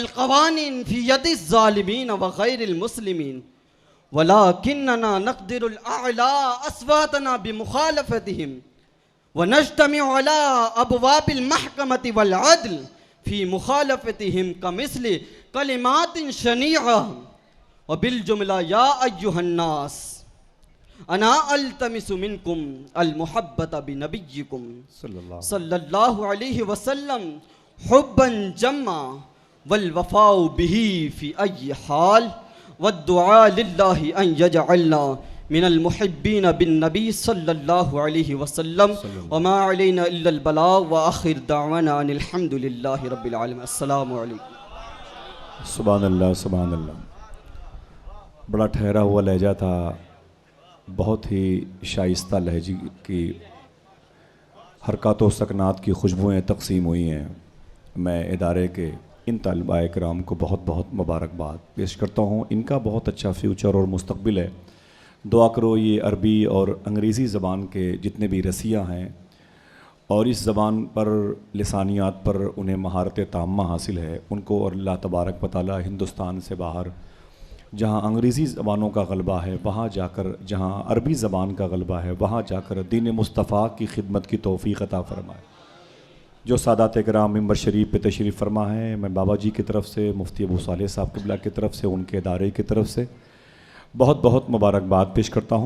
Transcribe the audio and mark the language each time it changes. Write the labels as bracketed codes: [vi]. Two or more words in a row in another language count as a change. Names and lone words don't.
[ar] قوانين في يد الظالمين وغير المسلمين ولكننا نقدر الأعلى أصواتنا بمخالفتهم ونجتمع على أبواب المحكمة والعدل في مخالفتهم كمثل كلمات شنيع وبالجملة يا أيها الناس أنا ألتمس منكم المحبة بنبيكم صلى الله عليه وسلم حبا جما والوفاء به في أي حال والدعاء لله أن يجعلنا من المحبين بالنبي صلى الله عليه وسلم وما علينا إلا البلاغ وآخر دعوانا أن الحمد لله رب العالمين. السلام عليكم. سبحان الله سبحان الله. [ur] بڑا ٹھہرا ہوا لہجہ تھا، بہت ہی شائستہ لہجے کی حرکات و سکنات کی خوشبوئیں تقسیم ہوئی ہیں. میں ادارے کے ان طلبہ اکرام کو بہت بہت مبارکباد پیش کرتا ہوں. ان کا بہت اچھا فیوچر اور مستقبل ہے۔ دعا کرو یہ عربی اور انگریزی زبان کے جتنے بھی رسیا ہیں اور اس زبان پر لسانیات پر انہیں مہارت تامہ حاصل ہے، ان کو اور [ar] الله تبارك وتعالى [ur] ہندوستان سے باہر جہاں انگریزی زبانوں کا غلبہ ہے وہاں جا کر، جہاں عربی زبان کا غلبہ ہے وہاں جا کر دین مصطفیٰ کی خدمت کی توفیق عطا فرمائے. جو سادات اکرام منبر شریف پہ تشریف فرما ہے، میں بابا جی کی طرف سے، مفتی ابو صالح صاحب قبلہ کی طرف سے، ان کے ادارے کی طرف سے بہت بہت مبارکباد پیش کرتا ہوں.